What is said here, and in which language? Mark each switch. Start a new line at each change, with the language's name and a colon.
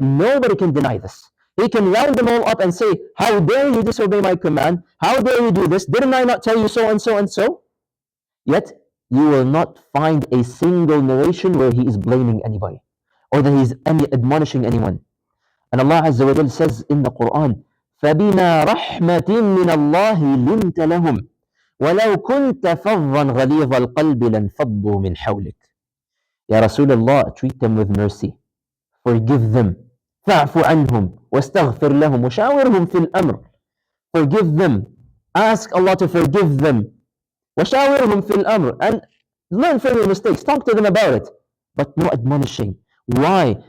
English: Nobody can deny this. He can round them all up and say, how dare you disobey my command? How dare you do this? Didn't I not tell you so and so and so? Yet, you will not find a single narration where he is blaming anybody or that he is admonishing anyone. And Allah Azza wa Jal says in the Quran,
Arabic: فَبِمَا رَحْمَةٍ مِّنَ اللَّهِ لِنْتَ لَهُمْ وَلَوْ كُنْتَ فَظًّا غَلِيظَ الْقَلْبِ لَانْفَضُّوا مِنْ حَوْلِكَ.
English: Ya Rasulullah, treat them with mercy. Forgive them.
Arabic: فَاعْفُ عَنْهُمْ وَاسْتَغْفِرْ لَهُمْ وَشَاوِرْهُمْ فِي الْأَمْرِ. Forgive them.
English: Ask Allah to forgive them.
Arabic: وَشَاوِرْهُمْ فِي الْأَمْرِ.
English: And learn from your mistakes. Talk to them about it. But no admonishing. Why?